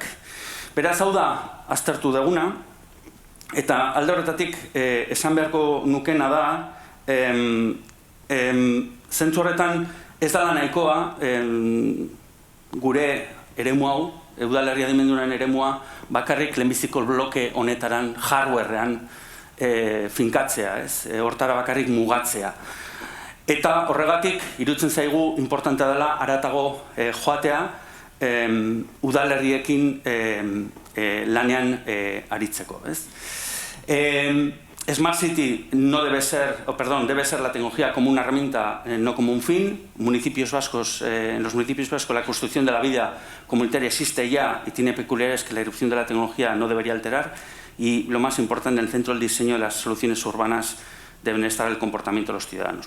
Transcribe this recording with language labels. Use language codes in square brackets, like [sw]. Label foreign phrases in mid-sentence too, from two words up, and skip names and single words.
[eu] Beraz, hau da, aztertu duguna, eta alde horretatik esan beharko nukena da, zentzu horretan ez dela nahikoa gure eremu hau, udalerri adimendunaren eremua, bakarrik lehenbiziko bloke honetaran, hardwarean, finkatzea, hortara bakarrik mugatzea. Eta horregatik, iruditzen zaigu, importantea dela, haratago joatea, udalerriekin lanean aritzeko. [es] Smart City debe ser la tecnología como una herramienta, no como un fin. En los municipios vascos la construcción de la vida comunitaria existe ya y tiene peculiaridades que la irrupción de la tecnología no debería alterar. Y lo más importante, en el centro del diseño de las soluciones urbanas deben estar el comportamiento de los ciudadanos.